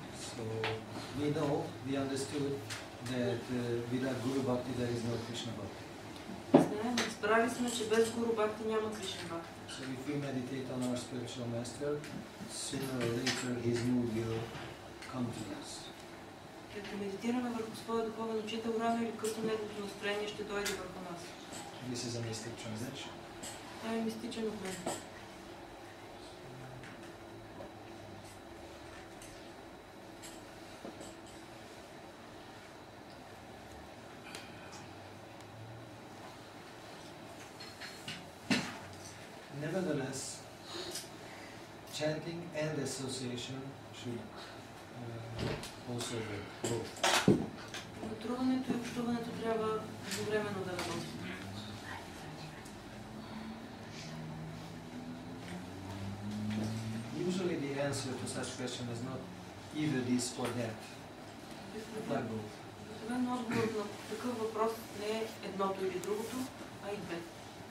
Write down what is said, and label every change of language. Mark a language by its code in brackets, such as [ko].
[en] So we know, we understood that without Guru Bhakti there is no Krishna Bhakti. [bg] Знаем, разбрали сме, че без Гуру Бхакти няма Кришна Бхакти. [en] So if we meditate on our spiritual master, sooner or later his mood will come to us. [bg] Като медитираме върху своя духовен учител, рано или късно неговото настроение ще дойде върху нас. [en] This is a mystic transaction. [bg] Това е мистичен обмен. [en] Nevertheless, chanting and association should also work both. [bg] Пътуването и общуването трябва едновременно да работят. [en] Usually the answer to such question is not either this or that, but both. [bg] Обикновено отговорът на такъв въпрос не е едното или другото, а и двете.